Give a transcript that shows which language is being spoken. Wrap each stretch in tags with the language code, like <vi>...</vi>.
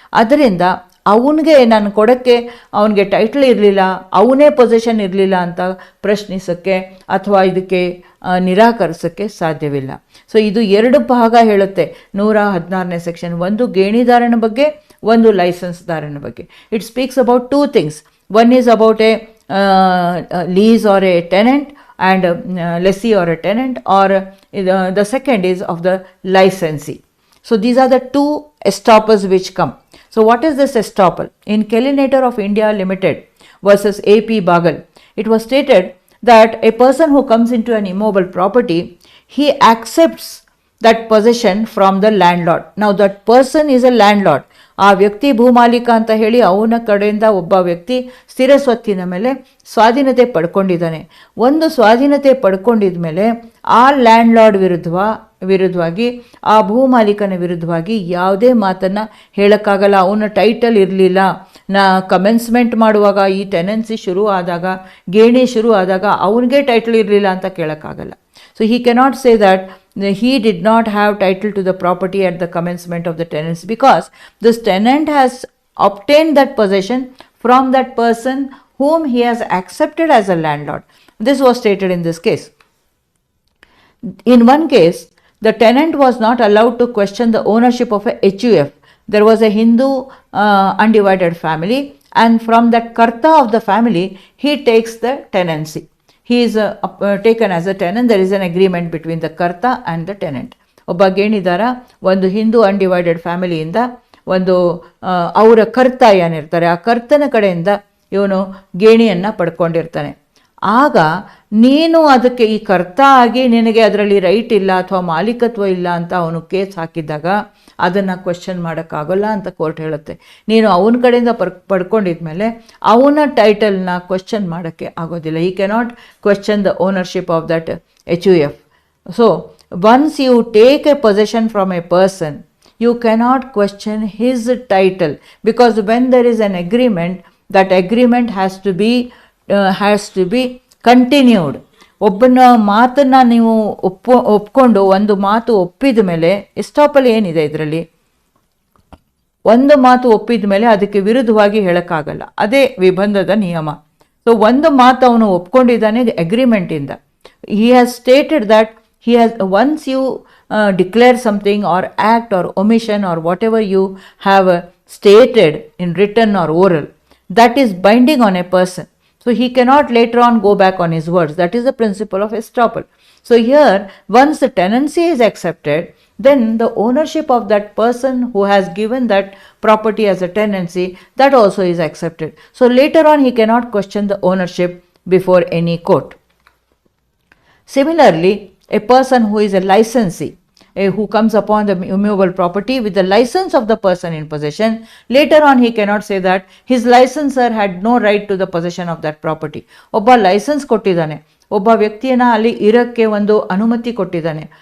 <kn>ಅದರಿಂದ ಅವನಿಗೆ ನಾನು ಕೊಡೋಕ್ಕೆ ಅವನಿಗೆ ಟೈಟಲ್ ಇರಲಿಲ್ಲ, ಅವನೇ ಪೊಸೆಷನ್ ಇರಲಿಲ್ಲ ಅಂತ ಪ್ರಶ್ನಿಸೋಕ್ಕೆ ಅಥವಾ ಇದಕ್ಕೆ ನಿರಾಕರಿಸೋಕ್ಕೆ ಸಾಧ್ಯವಿಲ್ಲ. ಸೊ ಇದು ಎರಡು ಭಾಗ ಹೇಳುತ್ತೆ 116ನೇ ಸೆಕ್ಷನ್. ಒಂದು ಗೇಣಿದಾರನ ಬಗ್ಗೆ, ಒಂದು ಲೈಸೆನ್ಸ್ದಾರನ ಬಗ್ಗೆ.</kn> <en>It speaks about two things. One is about a lease or a tenant and lessee or a tenant, or the second is of the licensee. So these are the two estoppels which come. So what is this estoppel? In Kelinator of India Limited versus AP Bagal, it was stated that a person who comes into an immobile property, he accepts that possession from the landlord. Now that person is a landlord.</en> <kn>ಆ ವ್ಯಕ್ತಿ ಭೂಮಾಲೀಕ ಅಂತ ಹೇಳಿ ಅವನ ಕಡೆಯಿಂದ ಒಬ್ಬ ವ್ಯಕ್ತಿ ಸ್ಥಿರ ಸ್ವತ್ತಿನ ಮೇಲೆ ಸ್ವಾಧೀನತೆ ಪಡ್ಕೊಂಡಿದ್ದಾನೆ. ಒಂದು ಸ್ವಾಧೀನತೆ ಪಡ್ಕೊಂಡಿದ ಮೇಲೆ ಆ ಲ್ಯಾಂಡ್ಲಾರ್ಡ್ ವಿರುದ್ಧವಾಗಿ, ಆ ಭೂಮಾಲೀಕನ ವಿರುದ್ಧವಾಗಿ ಯಾವುದೇ ಮಾತನ್ನು ಹೇಳೋಕ್ಕಾಗಲ್ಲ. ಅವನ ಟೈಟಲ್ ಇರಲಿಲ್ಲ, ಕಮೆನ್ಸ್ಮೆಂಟ್ ಮಾಡುವಾಗ, ಈ ಟೆನೆನ್ಸಿ ಶುರು ಆದಾಗ, ಗೇಣಿ ಶುರು ಆದಾಗ ಅವನಿಗೆ ಟೈಟಲ್ ಇರಲಿಲ್ಲ ಅಂತ ಕೇಳೋಕ್ಕಾಗಲ್ಲ.</kn> <en>So he cannot say that he did not have title to the property at the commencement of the tenancy, because this tenant has obtained that possession from that person whom he has accepted as a landlord. This was stated in this case. In one case, the tenant was not allowed to question the ownership of a HUF. There was a Hindu undivided family, and from that karta of the family, he takes the tenancy. He is taken as a tenant. There is an agreement between the karta and the tenant.</en> <kn>ಒಬ್ಬ ಗೇಣಿದಾರ ಒಂದು</kn> <en>Hindu undivided ಫ್ಯಾಮಿಲಿಯಿಂದ</en> <kn>ಒಂದು ಅವರ ಕರ್ತ ಏನಿರ್ತಾರೆ, ಆ ಕರ್ತನ ಕಡೆಯಿಂದ ಇವನು ಗೇಣಿಯನ್ನು ಪಡ್ಕೊಂಡಿರ್ತಾನೆ. ಆಗ ನೀನು ಅದಕ್ಕೆ ಈ ಕರ್ತ ಆಗಿ ನಿನಗೆ ಅದರಲ್ಲಿ ರೈಟ್ ಇಲ್ಲ ಅಥವಾ ಮಾಲೀಕತ್ವ ಇಲ್ಲ ಅಂತ ಅವನು ಕೇಸ್ ಹಾಕಿದಾಗ ಅದನ್ನು ಕ್ವೆಶ್ಚನ್ ಮಾಡೋಕ್ಕಾಗಲ್ಲ ಅಂತ ಕೋರ್ಟ್ ಹೇಳುತ್ತೆ. ನೀನು ಅವನ ಕಡೆಯಿಂದ ಪಡ್ಕೊಂಡಿದ್ಮೇಲೆ ಅವನ ಟೈಟಲ್ನ ಕ್ವೆಶ್ಚನ್ ಮಾಡೋಕ್ಕೆ ಆಗೋದಿಲ್ಲ.</kn> <en>ಈ cannot question the ownership of that HUF. So once you take a possession from a person, you cannot question his title, because when there is an agreement, that agreement has to be continued.</en> <kn>ಒಬ್ಬನ ಮಾತನ್ನು ನೀವು ಒಪ್ಕೊಂಡು ಒಂದು ಮಾತು ಒಪ್ಪಿದ ಮೇಲೆ, estoppel ಏನಿದೆ ಇದರಲ್ಲಿ, ಒಂದು ಮಾತು ಒಪ್ಪಿದ ಮೇಲೆ ಅದಕ್ಕೆ ವಿರುದ್ಧವಾಗಿ ಹೇಳೋಕ್ಕಾಗಲ್ಲ. ಅದೇ ವಿಬಂಧದ ನಿಯಮ. ಸೊ ಒಂದು ಮಾತು ಅವನು ಒಪ್ಕೊಂಡಿದ್ದಾನೆ ಅಗ್ರಿಮೆಂಟಿಂದ.</kn> <en>he has stated that he has, once you declare something or act or omission or whatever you have stated in written or oral, that is binding on a person. So he cannot later on go back on his words. That is the principle of estoppel. So here, once the tenancy is accepted, then the ownership of that person who has given that property as a tenancy, that also is accepted. So later on he cannot question the ownership before any court. Similarly, a person who is a licensee, who comes upon the immovable property with the license of the person in possession, later on he cannot say that his licensor had no right to the possession of that property.</en> <kn>ಒಬ್ಬ licence ಕೊಟ್ಟಿದ್ದಾನೆ, ಒಬ್ಬ ವ್ಯಕ್ತಿಯನ್ನ ಅಲ್ಲಿ ಇರಕ್ಕೆ ಒಂದು ಅನುಮತಿ ಕೊಟ್ಟಿದ್ದಾನೆ.</kn>